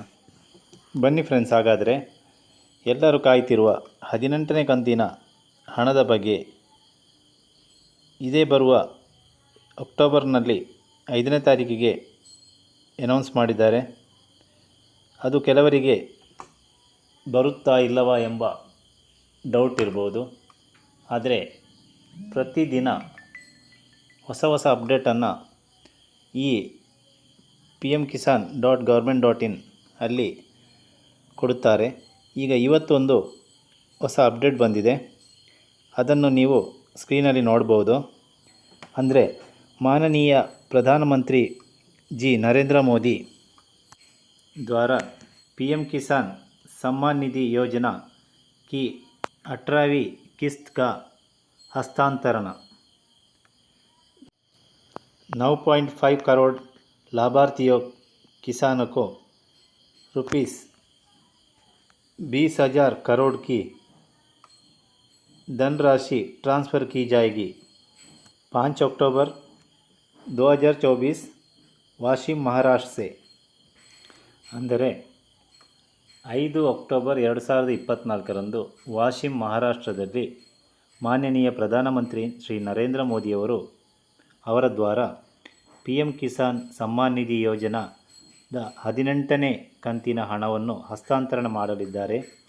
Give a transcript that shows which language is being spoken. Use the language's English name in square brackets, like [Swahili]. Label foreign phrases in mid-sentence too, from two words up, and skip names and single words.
[Kannada] ಬನ್ನಿ ಫ್ರೆಂಡ್ಸ್, ಹಾಗಾದರೆ ಎಲ್ಲರೂ ಕಾಯ್ತಿರುವ 18ನೇ ಕಂತಿನ ಹಣದ ಬಗ್ಗೆ ಇದೇ ಬರುವ ಅಕ್ಟೋಬರ್ನಲ್ಲಿ 5ನೇ ತಾರೀಕಿಗೆ ಅನೌನ್ಸ್ ಮಾಡಿದ್ದಾರೆ. ಅದು ಕೆಲವರಿಗೆ ಬರುತ್ತಾ ಇಲ್ಲವಾ ಎಂಬ ಡೌಟ್ ಇರ್ಬೋದು. ಆದರೆ ಪ್ರತಿದಿನ ಹೊಸ ಅಪ್ಡೇಟನ್ನು ಈ pmkisan.government.in ಅಲ್ಲಿ ಕೊಡುತ್ತಾರೆ. ಈಗ ಇವತ್ತೊಂದು ಹೊಸ ಅಪ್ಡೇಟ್ ಬಂದಿದೆ, ಅದನ್ನು ನೀವು ಸ್ಕ್ರೀನಲ್ಲಿ ನೋಡ್ಬೋದು. [Hindi] ಅಂದರೆ माननीय प्रधानमंत्री जी नरेंद्र मोदी द्वारा PM किसान सम्मान निधि योजना की 18वीं किस्त का हस्तांतरण 9.5 करोड़ लाभार्थियों किसानों को ₹20,000 करोड़ की धनराशि ट्रांसफ़र की जाएगी. 5 अक्टूबर 2024 वाशिम महाराष्ट्र से. [Kannada] ಅಂದರೆ 5 ಅಕ್ಟೋಬರ್ 2024ರಂದು ವಾಶಿಂ ಮಹಾರಾಷ್ಟ್ರದಲ್ಲಿ ಮಾನ್ಯನೀಯ ಪ್ರಧಾನಮಂತ್ರಿ ಶ್ರೀ ನರೇಂದ್ರ ಮೋದಿಯವರು ಅವರ ದ್ವಾರ PM ಕಿಸಾನ್ ಸಮ್ಮಾನ್ ನಿಧಿ ಯೋಜನಾದ 18ನೇ ಕಂತಿನ ಹಣವನ್ನು ಹಸ್ತಾಂತರಣ ಮಾಡಲಿದ್ದಾರೆ.